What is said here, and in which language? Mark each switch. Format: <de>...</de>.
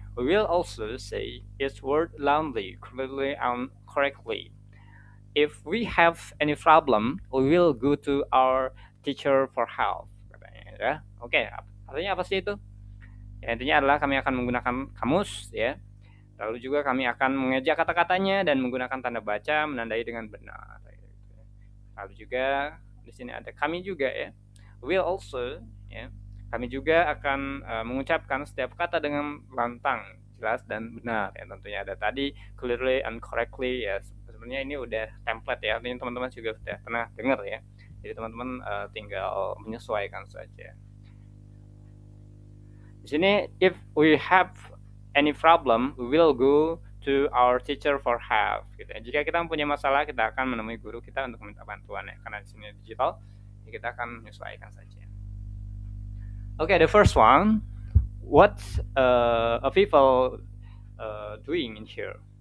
<en>We will also say each word loudly, clearly, and correctly. If we have any problem, we will go to our teacher for help. Ya.</en> <id>Oke, artinya apa sih itu? Ya, intinya adalah kami akan menggunakan kamus ya. Lalu juga kami akan mengeja kata-katanya dan menggunakan tanda baca menandai dengan benar. Lalu juga di sini ada kami juga ya.</id> <en>Will also</en> <id>ya. Kami juga akan mengucapkan setiap kata dengan lantang, jelas dan benar ya. Tentunya ada tadi</id> <en>clearly and correctly</en> <id>ya. Sebenarnya ini udah template ya. Artinya teman-teman juga sudah pernah dengar ya. Jadi teman-teman tinggal menyesuaikan saja. Di sini</id> <en>if we have any problem, we will go to our teacher for help.</en> <id>Gitu ya. Jika kita mempunyai masalah, kita akan menemui guru kita untuk meminta bantuan ya. Karena di sini digital, kita akan menyesuaikan saja.</id> <en>Okay, the first one, what a people doing in here?</en>